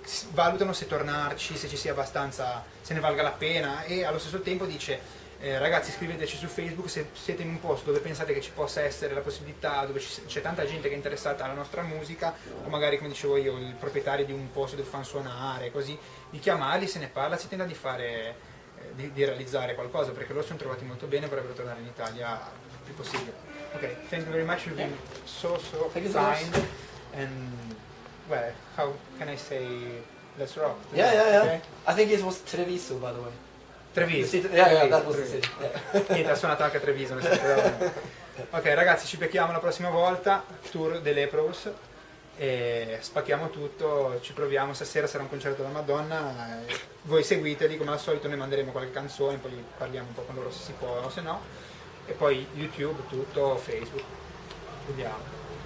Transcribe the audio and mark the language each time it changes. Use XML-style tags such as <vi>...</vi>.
<it>valutano se tornarci, se ci sia abbastanza, se ne valga la pena, e allo stesso tempo dice ragazzi, scriveteci su Facebook se siete in un posto dove pensate che ci possa essere la possibilità, dove c'è tanta gente che è interessata alla nostra musica, o magari, come dicevo io, il proprietario di un posto dove fanno suonare, così, di chiamarli, se ne parla, si tenta di fare, di realizzare qualcosa, perché loro sono trovati molto bene e vorrebbero tornare in Italia il più possibile.</it> <en>Ok, thank you very much, you've been so kind, and well, how can I say let's rock? Yeah. Okay? I think it was Treviso, by the way. Treviso. Yeah, that was the city. Yeah.</en> <it>Niente, ha suonato anche a Treviso. Ok ragazzi, ci becchiamo la prossima volta, tour dei Leprous, e spacchiamo tutto, ci proviamo, stasera sarà un concerto della Madonna, voi seguiteli come al solito, noi manderemo qualche canzone, poi parliamo un po' con loro se si può o se no, e poi YouTube, tutto, Facebook, vediamo.</it>